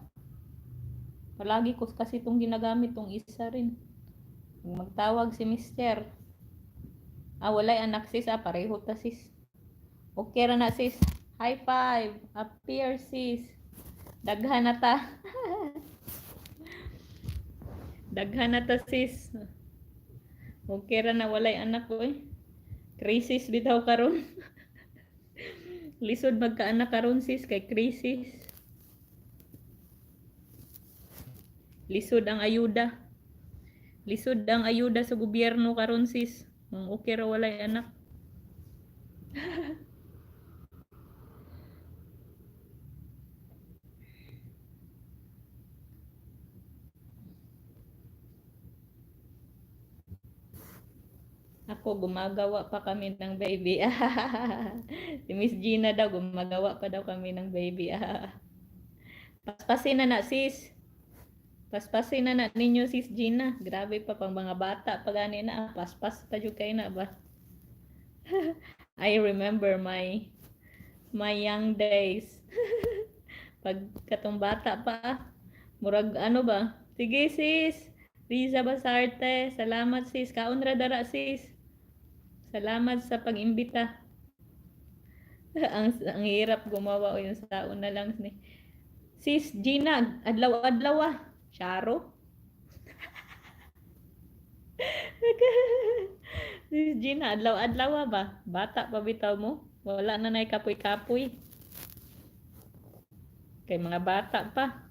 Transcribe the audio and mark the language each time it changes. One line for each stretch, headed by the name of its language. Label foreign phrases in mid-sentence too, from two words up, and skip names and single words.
Filipino: Palagi ko kasi itong ginagamit tong isa rin. Magtawag si mister.
Cebuano: Walay anak sis pareho ta sis. Okay ra na sis.
English: High five.
Cebuano: Appear sis. Daghan na ta. Daghan na ta sis. Okay ra na walay anak ko eh. Crisis bitaw karon. Lisod magkaanak karon sis kay crisis. Lisod ang ayuda. Lisod ang ayuda sa gobyerno karon sis. Ang okay ra walay anak.
Filipino: Ako, gumagawa pa kami ng baby. Si Miss Gina daw, gumagawa pa daw kami ng baby.
Cebuano: Paspasin na sis. Paspasin na ninyo sis Gina. Grabe pa pang mga bata. Pag ani na, paspas pa jud kay na ba?
English: I remember my young days.
Cebuano: Pag katong bata pa, murag ano ba? Sige sis. Riza Basarte, salamat sis. Kaon ra dara sis. Salamat sa pag-imbita.
Filipino: ang hirap gumawa o yung saon na lang ni.
Cebuano: Sis Gina, adlaw-adlaw ah. Charo. Sis Gina, adlaw-adlaw ba? Bata pa bitaw mo? Wala na nay kapoy-kapoy. Kay mga bata pa.